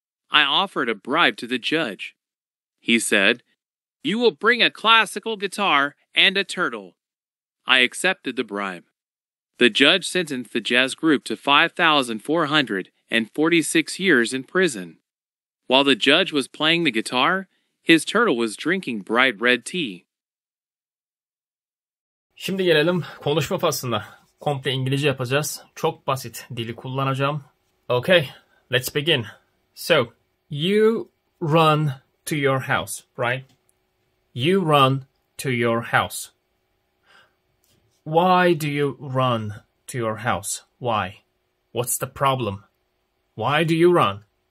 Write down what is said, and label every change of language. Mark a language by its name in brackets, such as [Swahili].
[English] I offered a bribe to the judge. He said, "You will bring a classical guitar and a turtle." I accepted the bribe. The judge sentenced the jazz group to 5,446 years in prison. While the judge was playing the guitar, his turtle was drinking bright red tea. [Turkish] Şimdi gelelim konuşma faslına. Komple İngilizce yapacağız. Çok basit dili kullanacağım. [English] Okay, let's begin. So, you run to your house, right? You run to your house. Why do you run to your house? Why? What's the problem? Why do you run?